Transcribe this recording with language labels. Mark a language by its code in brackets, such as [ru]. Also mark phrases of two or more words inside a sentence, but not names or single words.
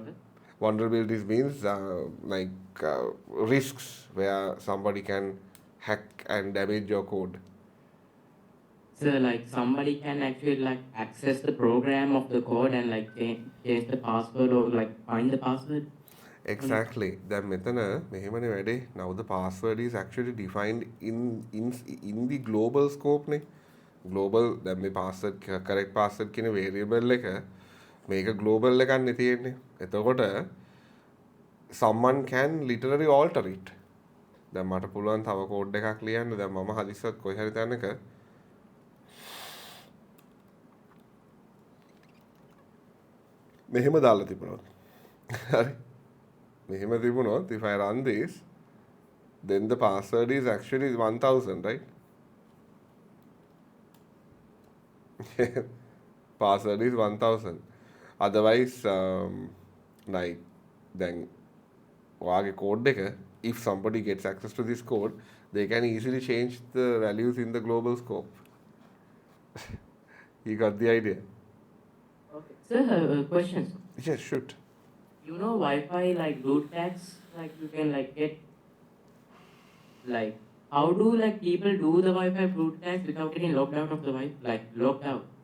[en] Vulnerabilities means risks where somebody can hack and damage your code. so like somebody can actually like access the program of the code and like change the password or like find the password. Exactly. [si] දැන් මෙතන මෙහෙමනේ වැඩේ. [en] Now the password is actually defined in the global scope නේ. [si] Global දැන් මේ [en] password correct password [si] කියන variable එක මේක global එකක් නේ තියෙන්නේ. [en] එතකොට someone can literally alter it. [si] දැන් මට පුළුවන් තව කෝඩ් එකක් ලියන්න. දැන් මම හදිස්සියක් කොහේ හරි තැනක මෙහෙම දාලා තිබුණා. හරි. මෙහෙම තිබුණොත් [en] if I run this, then the password is actually 1000, right? Password is 1000. Otherwise, like then [si] ඔයාගේ code එක, [en] if somebody gets access to this code, they can easily change the values in the global scope. You got the idea? Okay. Sir, questions. Yes, shoot. You know Wi-Fi like root tags, like you can like get like how do like people do the Wi-Fi root tags without getting locked out of the Wi-Fi, like locked out?